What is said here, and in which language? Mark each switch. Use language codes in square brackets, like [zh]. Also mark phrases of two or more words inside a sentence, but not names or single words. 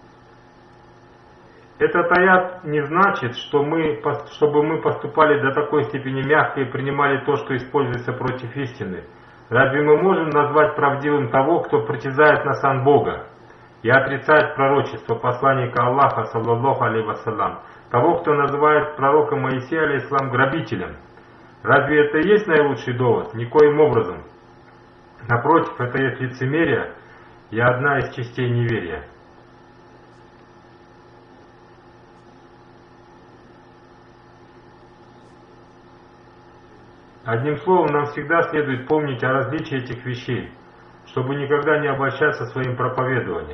[ru] «Этот аят не значит, чтобы мы поступали до такой степени мягко и принимали то, что используется против истины. Разве мы можем назвать правдивым того, кто притязает на сан Бога и отрицает пророчество посланника Аллаха, [ar] صلى الله عليه وسلم, [ru] того, кто называет пророка Моисея алейхиссалам грабителем? Разве это и есть наилучший довод? Никоим образом. Напротив, это есть лицемерие и одна из частей неверия». Одним словом, нам всегда следует помнить о различии этих вещей, чтобы никогда не обольщаться своим проповедованием.